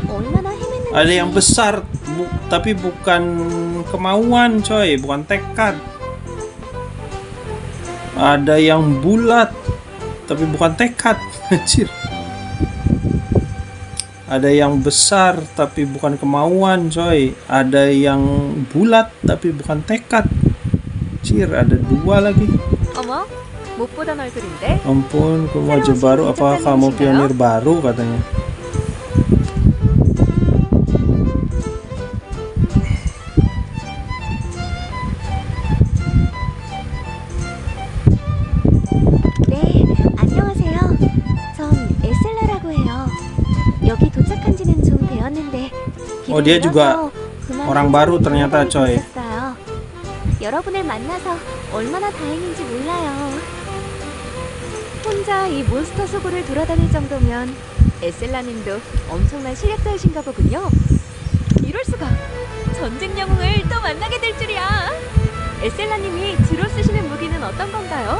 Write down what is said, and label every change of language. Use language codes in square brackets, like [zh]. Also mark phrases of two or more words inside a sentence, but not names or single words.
[ko] 얼마나 헤맸는지. [id] Ada yang besar tapi bukan kemauan coy, bukan tekad. Ada yang bulat tapi bukan tekad. Anjir. Ada yang besar tapi bukan kemauan coy. Ada yang bulat tapi bukan tekad. Anjir, ada 2 lagi. [ko] 어머, 못 보던 얼굴인데. [id] Ampun, wajah baru. Apa kamu pionir baru katanya? [ko] 네, 안녕하세요. 전 에셀라라고 해요. 여기 도착한 지는 좀 되었는데 [id] Oh, dia juga orang baru ternyata, coy. [ko] 있었어요. 여러분을 만나서 얼마나 다행인지 몰라요. 혼자 이 몬스터 수구를 돌아다닐 정도면 에셀라님도 엄청난 실력자이신가 보군요. 이럴 수가! 전쟁 영웅을 또 만나게 될 줄이야. 에셀라님이 주로 쓰시는 무기는 어떤 건가요?